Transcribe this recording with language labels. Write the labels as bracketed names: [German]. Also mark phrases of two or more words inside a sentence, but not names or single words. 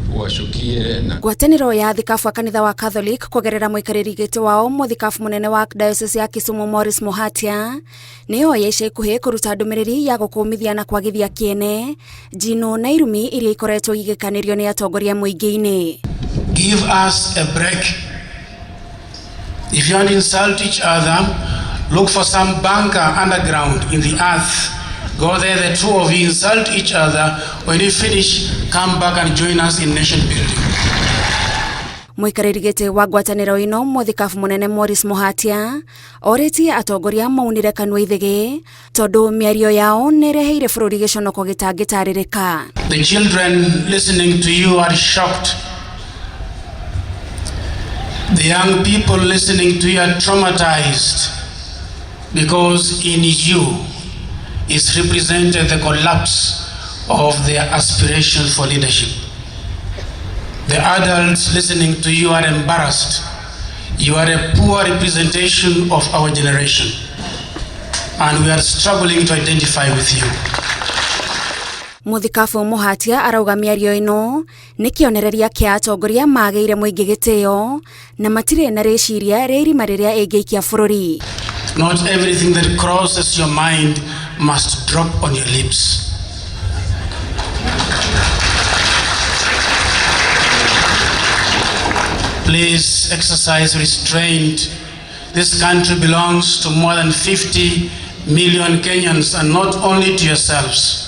[Swahili] kuwashukie na [Kikuyu] Ngwatanĩro ya athikabu a kanitha wa Catholic kugerera muikarĩri gĩtĩ wao muthikabu munene wa Diocese ya Kisumu Morris Muhatia nĩyo yeca ikuhĩ kũruta ndũmĩrĩri ya gũkũmithia na kwagithia kĩene njino na irumi iria ikoretwo igĩkanĩrio nĩ atongoria mũingĩ-inĩ. [English] Give us a break. If you want to insult each other, look for some bunker underground in the earth. Go there, the two of you insult each other. When you finish, come back and join us in nation building. [Kikuyu] Muikarĩri gĩtĩ wa ngwatanĩro ino muthikabu munene Morris Muhatia orĩtie atongoria maunire kanua ithegi tondu mĩario yao nĩreheire bũrũri gĩconoko gĩtangĩtarĩrĩka. [English] The children listening to you are shocked. The young people listening to you are traumatized because in you is represented the collapse of their aspirations for leadership. The adults listening to you are embarrassed. You are a poor representation of our generation, and we are struggling to identify with you. [Kikuyu] Muthikabu Muhatia arauga mĩario ino nĩ kĩonereria kĩa atongoria magĩire mũingĩ gĩtĩo na matirĩ na rĩciria rĩa irima rĩrĩa ĩngĩikia bũrũri. [English] Not everything that crosses your mind must drop on your lips. Please exercise restraint. This country belongs to more than 50 million Kenyans and not only to yourselves.